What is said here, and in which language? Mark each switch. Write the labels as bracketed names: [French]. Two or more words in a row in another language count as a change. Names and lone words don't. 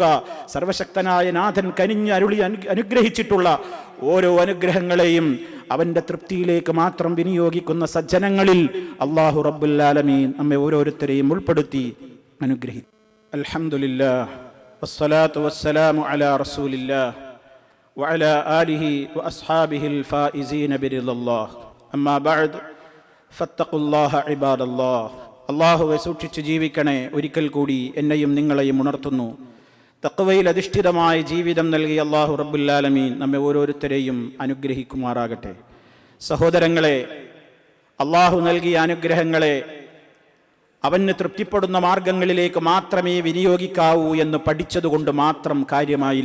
[Malayalam] സർവശക്തനായ നാഥൻ കനിഞ്ഞ് അരുളി അനുഗ്രഹിച്ചിട്ടുള്ള ഓരോ അനുഗ്രഹങ്ങളെയും അവന്റെ തൃപ്തിയിലേക്ക് മാത്രം വിനിയോഗിക്കുന്ന സജ്ജനങ്ങളിൽ [Arabic] الله رب العالمين [Malayalam] നമ്മെ ഓരോരുത്തരെയും ഉൾപ്പെടുത്തി അനുഗ്രഹിക്കും. [Arabic] الحمد لله والصلاة والسلام على رسول الله وعلى آله وأصحابه الفائزين برضا الله. أما بعد فاتقوا الله عباد الله. [Malayalam] അല്ലാഹുവെ സൂക്ഷിച്ച് ജീവിക്കണേ. ഒരിക്കൽ കൂടി എന്നെയും നിങ്ങളെയും ഉണർത്തുന്നു. തഖ്വയിൽ അധിഷ്ഠിതമായ ജീവിതം നൽകിയ [Arabic] الله رب العالمين [Malayalam] നമ്മെ ഓരോരുത്തരെയും അനുഗ്രഹിക്കുമാറാകട്ടെ. സഹോദരങ്ങളെ, അല്ലാഹു നൽകിയ അനുഗ്രഹങ്ങളെ അവന് തൃപ്തിപ്പെടുന്ന മാർഗങ്ങളിലേക്ക് മാത്രമേ വിനിയോഗിക്കാവൂ എന്ന് പഠിച്ചതുകൊണ്ട് മാത്രം കാര്യമായില്ല.